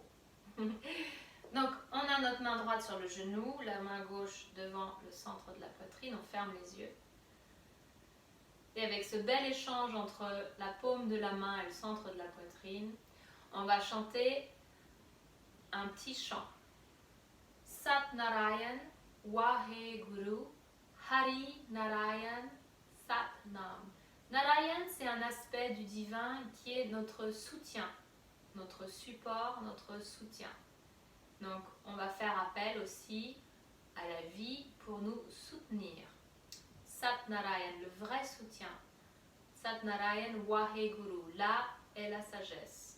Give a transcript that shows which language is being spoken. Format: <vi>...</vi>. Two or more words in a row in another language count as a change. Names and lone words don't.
<fr>Donc, on a notre main droite sur le genou, la main gauche devant le centre de la poitrine, on ferme les yeux. Et avec ce bel échange entre la paume de la main et le centre de la poitrine, on va chanter un petit chant.</fr> <pa>Sat Narayan Wahe Guru Hari Narayan Sat Nam.</pa> <fr>Narayan, c'est un aspect du divin qui est notre soutien, notre support, notre soutien. Donc, on va faire appel aussi à la vie pour nous soutenir.</fr> <pa>Sat Narayan,</pa> <fr>le vrai soutien.</fr> <pa>Sat Narayan Wahe Guru,</pa> <fr>là est la sagesse.</fr>